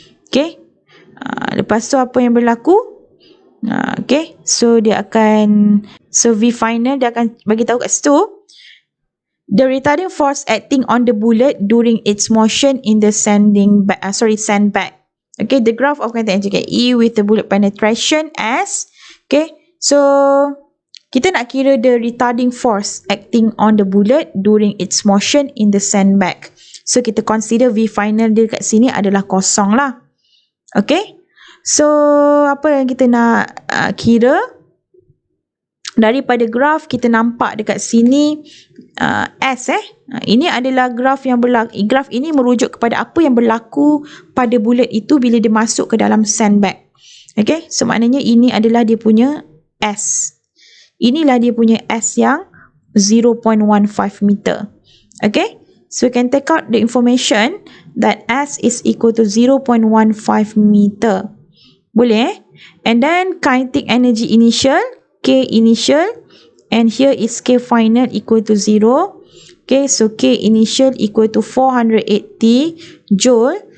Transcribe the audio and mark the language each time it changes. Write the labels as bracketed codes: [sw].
[ms] Okay, lepas tu apa yang berlaku? Okay, so dia akan, so V final dia akan bagi tahu kat situ, [en] the retarding force acting on the bullet during its motion in the sandbag. Okay, the graph of kinetic energy, E with the bullet penetration S. Okay, so [ms] kita nak kira [en] the retarding force acting on the bullet during its motion in the sandbag. [ms] So kita consider V final dia kat sini adalah kosong lah. Okay, so apa yang kita nak kira? Daripada graf kita nampak dekat sini S ini adalah graf yang berlaku. Graf ini merujuk kepada apa yang berlaku pada bullet itu bila dia masuk ke dalam sandbag. Okay, so maknanya ini adalah dia punya S. Inilah dia punya S yang 0.15 meter. [en] Okay, so we can take out the information that S is equal to 0.15 meter. Boleh? And then kinetic energy initial, K initial, and here is K final equal to 0. Okay, so K initial equal to 480 joule.